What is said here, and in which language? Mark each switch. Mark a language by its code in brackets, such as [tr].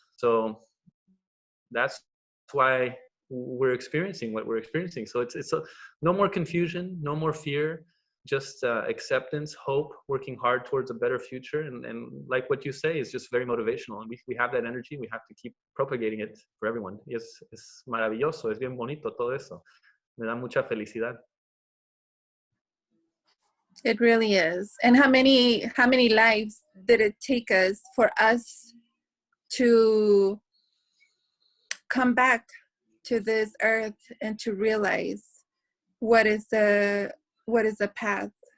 [en] So that's why we're experiencing what we're experiencing. So it's no more confusion, no more fear, just acceptance, hope, working hard towards a better future. And like what you say is just very motivational. And we have that energy. We have to keep propagating it for everyone. [es] Y es maravilloso, es bien bonito todo eso. Me da mucha felicidad. [en] It really is. And how many lives did it take us for us to come back to this earth and to realize what is the path?